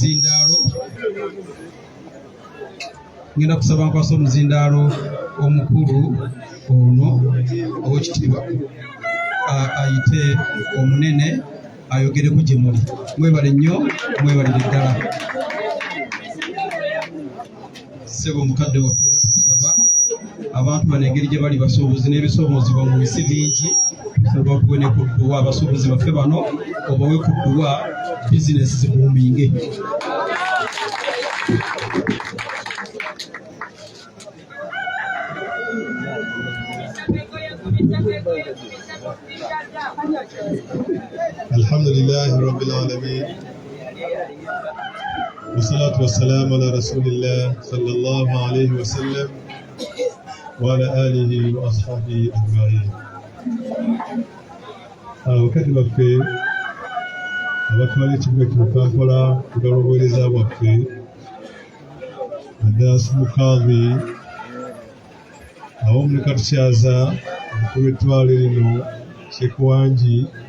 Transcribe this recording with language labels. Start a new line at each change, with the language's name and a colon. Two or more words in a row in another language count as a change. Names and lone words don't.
Ganda: omuzindaalo omukulu ono ow'ekitiibwa ayite omunene ayogereko gye muli mwebale nnyo mwebalire ddala ssebo omukadde waffe era tukusaba abantu bano engeri gye bali basuubuzi n'ebisoomozebwa mu nsi bingi tusaba tuwe ne kudduwa abasuubuzi baffe bano obawe kudduwa bizinesi zibuuminge
Arabic: الحمد لله رب العالمين والصلاة والسلام على رسول الله صلى الله عليه وسلم وعلى آله وأصحابه أجمعين.
Ganda: Wakati waffe abatwala ekibuga kino Kampala kugala obuweereza bwaffe Adas Mukadhi awo muli katukyaza omukulu w'ettwale lino Sekwanji